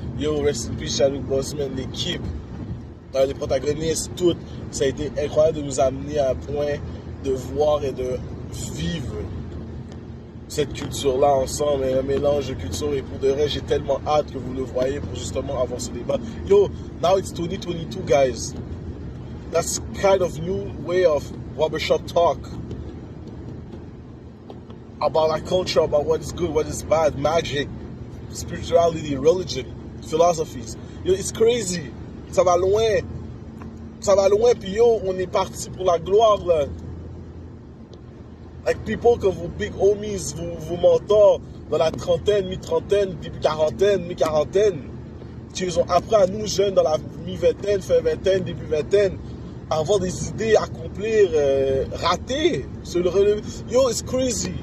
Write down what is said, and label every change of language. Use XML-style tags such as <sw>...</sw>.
<en>Yo, rest in peace,</en> <fr>Chadwick Boseman, l'équipe. Les protagonistes, tout. Ça a été incroyable de nous amener à un point de voir et de vivre cette culture-là ensemble, un mélange de culture, et pour de vrai, j'ai tellement hâte que vous le voyez pour justement avoir ce débat.</fr> <en>Yo, now it's 2022, guys. That's kind of new way of barbershop talk. About our culture, about what is good, what is bad, magic, spirituality, religion, philosophies. Yo, it's crazy.</en> <fr>Ça va loin. Ça va loin, puis yo, on est parti pour la gloire, là.</fr> <en>Like people</en> <fr>comme vos big homies, vos mentors, dans la trentaine, mi-trentaine, début quarantaine, mi-quarantaine, qui ont appris à nous, jeunes, dans la mi-vingtaine, fin vingtaine, début vingtaine, à avoir des idées à accomplir, ratées, sur le relevé.</fr> <en>Yo, it's crazy.</en>